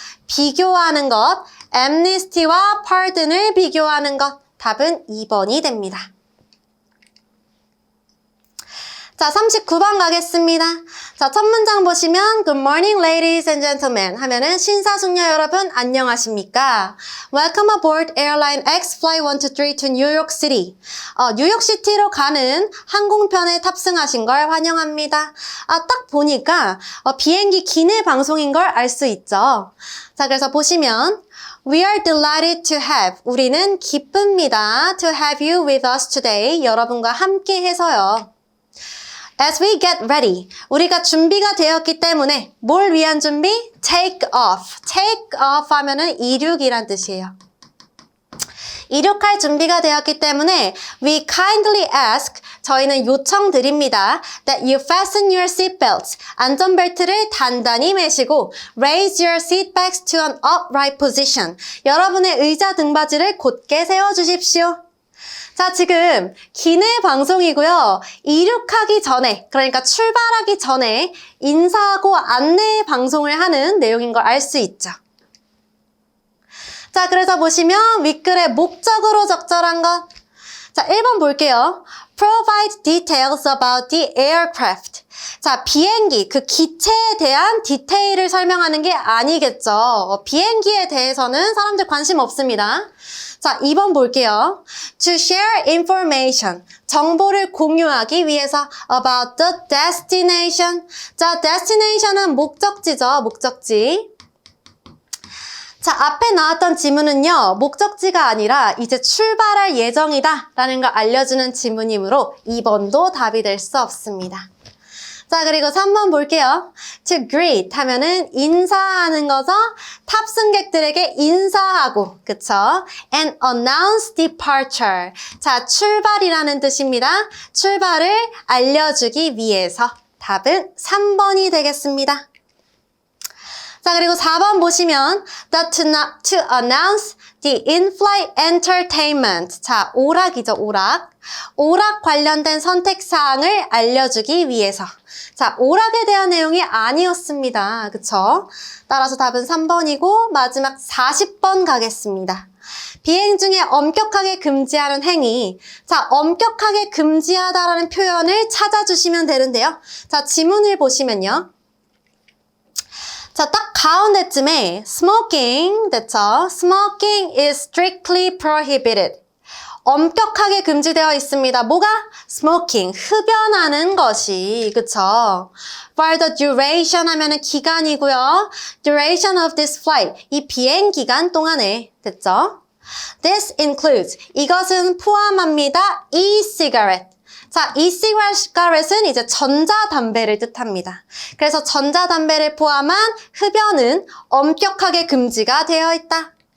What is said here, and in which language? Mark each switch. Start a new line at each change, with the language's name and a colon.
Korean: 비교하는 것, amnesty와 pardon을 비교하는 것, 답은 2번이 됩니다. 자, 39번 가겠습니다. 자, 첫 문장 보시면
English: Good morning ladies and gentlemen
Korean: 하면은 신사숙녀 여러분 안녕하십니까?
English: Welcome aboard Airline X Flight 123 to New York City.
Korean: 뉴욕시티로 가는 항공편에 탑승하신 걸 환영합니다. 딱 보니까 비행기 기내 방송인 걸 알 수 있죠.
English: 자, 그래서 보시면 We are delighted to have.
Korean: 우리는 기쁩니다.
English: To have you with us today.
Korean: 여러분과 함께 해서요.
English: As we get ready,
Korean: 우리가 준비가 되었기 때문에 뭘 위한 준비?
English: Take off. Take off
Korean: 하면은 이륙이란 뜻이에요. 이륙할 준비가 되었기 때문에
English: we kindly ask,
Korean: 저희는 요청드립니다.
English: That you fasten your seatbelts.
Korean: 안전벨트를 단단히 매시고
English: raise your seatbacks to an upright position.
Korean: 여러분의 의자 등받이를 곧게 세워주십시오. 자, 지금 기내 방송이고요. 이륙하기 전에, 그러니까 출발하기 전에 인사하고 안내 방송을 하는 내용인 걸 알 수 있죠. 자, 그래서 보시면 윗글의 목적으로 적절한 것. 자, 1번 볼게요.
English: Provide details about the aircraft.
Korean: 자, 비행기, 그 기체에 대한 디테일을 설명하는 게 아니겠죠. 비행기에 대해서는 사람들 관심 없습니다. 자, 2번 볼게요.
English: To share information.
Korean: 정보를 공유하기 위해서
English: about the destination.
Korean: 자, destination은 목적지죠. 목적지. 자, 앞에 나왔던 지문은요. 목적지가 아니라 이제 출발할 예정이다 라는 걸 알려주는 지문이므로 2번도 답이 될 수 없습니다. 자, 그리고 3번 볼게요.
English: To greet
Korean: 하면은 인사하는 거죠. 탑승객들에게 인사하고, 그쵸?
English: And announce departure.
Korean: 자, 출발이라는 뜻입니다. 출발을 알려주기 위해서. 답은 3번이 되겠습니다. 자, 그리고 4번 보시면
English: to announce the in-flight entertainment.
Korean: 자, 오락이죠, 오락. 오락 관련된 선택사항을 알려주기 위해서. 자, 오락에 대한 내용이 아니었습니다. 그쵸? 따라서 답은 3번이고 마지막 40번 가겠습니다. 비행 중에 엄격하게 금지하는 행위. 자, 엄격하게 금지하다라는 표현을 찾아주시면 되는데요. 자, 지문을 보시면요. 자, 딱 가운데쯤에 smoking, 됐죠?
English: Smoking is strictly prohibited.
Korean: 엄격하게 금지되어 있습니다. 뭐가? smoking, 흡연하는 것이, 그쵸?
English: For the duration
Korean: 하면은 기간이고요.
English: duration of this flight,
Korean: 이 비행 기간 동안에, 됐죠?
English: This includes,
Korean: 이것은 포함합니다.
English: e-cigarette.
Korean: 자, e-cigarette은 이제 전자담배를 뜻합니다. 그래서 전자담배를 포함한 흡연은 엄격하게 금지가 되어 있다.